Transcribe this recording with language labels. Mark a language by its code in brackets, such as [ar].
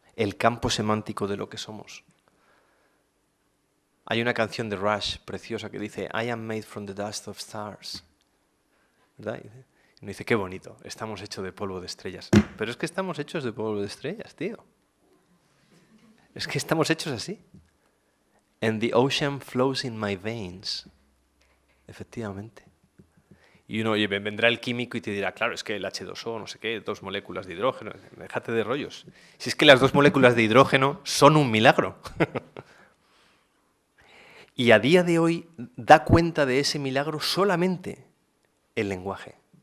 [es] El campo semántico de lo que somos. Hay una canción de Rush preciosa que dice [en] I am made from the dust of stars. [es] ¿Verdad? Y uno dice, qué bonito, estamos hechos de polvo de estrellas. Pero es que estamos hechos de polvo de estrellas, tío. Es que estamos hechos así. [en] And the ocean flows in my veins. [es] Efectivamente. Y uno vendrá el químico y te dirá, claro, es que el H2O, no sé qué, 2 moléculas de hidrógeno. Déjate de rollos. Si es que las 2 moléculas de hidrógeno son un milagro. Y a día de hoy da cuenta de ese milagro solamente el lenguaje.